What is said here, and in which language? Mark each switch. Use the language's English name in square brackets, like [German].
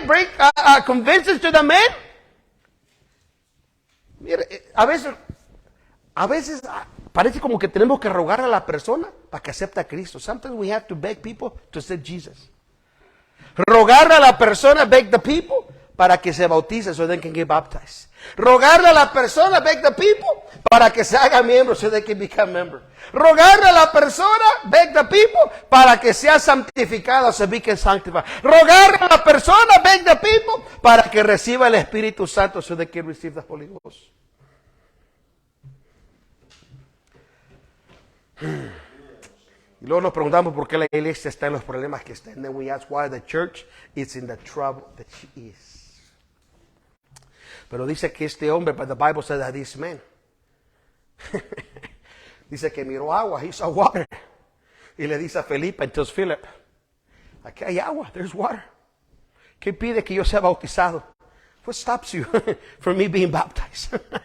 [English] Bring convinces to the man. [Spanish] Mire, a veces parece como que tenemos que rogar a la persona para que acepte a Cristo. [English] Sometimes we have to beg people to accept Jesus. [Spanish] Rogarle a la persona, [English] beg the people, [Spanish] para que se bautice [English] so they can get baptized. [Spanish] Rogarle a la persona, [English] beg the people, [Spanish] para que se haga miembro [English] so they can become member. [Spanish] Rogarle a la persona, [English] beg the people, [Spanish] para que sea santificado [English] so they can sanctify. [Spanish] Rogarle a la persona, [English] beg the people, [Spanish] para que reciba el Espíritu Santo [English] so they can receive the Holy Ghost. [Spanish] Y luego nos preguntamos por qué la iglesia está en los problemas que está. [English] And then we ask why the church is in the trouble that she is. [Spanish] Pero dice que este hombre, [English] but the Bible says that this man, [Spanish] dice que miró agua, [English] he saw water. [Spanish] Y le dice a Felipe, entonces Philip, aquí hay agua, [English] there's water. [Spanish] ¿Qué pide que yo sea bautizado? [English] What stops you from me being baptized?